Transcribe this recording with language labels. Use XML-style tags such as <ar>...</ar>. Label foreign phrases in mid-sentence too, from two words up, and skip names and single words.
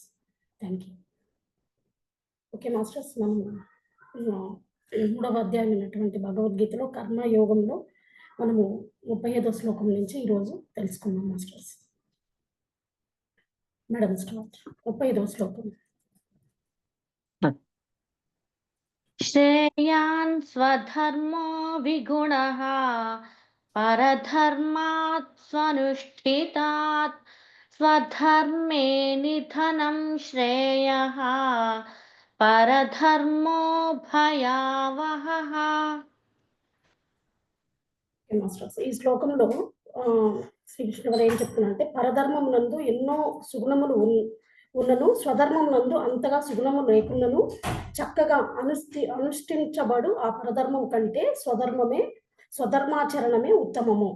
<en>thank you. okay masters,</en> <te>మనం 3వ అధ్యాయం అయినటువంటి భగవద్గీతలో కర్మయోగంలో మనము 35వ శ్లోకం నుంచి ఈరోజు తెలుసుకున్నాం మాస్టర్స్.</te> <en>madam start.</en> <te>35వ శ్లోకం.</te> <sa>श्रेयान् स्वधर्मो विगुणः परधर्मात् स्वनुष्ठितात् स्वधर्मे निधनं श्रेयः परधर्मो भयावहः.</sa> <te>మాస్టర్స్, ఈ శ్లోకంలో శ్రీకృష్ణ వారు ఏం చెప్తున్నారంటే, పరధర్మం నందు ఎన్నో సుగుణములు ఉన్నను స్వధర్మం నందు అంతగా సుగుణము లేకున్నను చక్కగా అనుష్ఠించబడు ఆ పరధర్మం కంటే స్వధర్మాచరణమే ఉత్తమము.</te>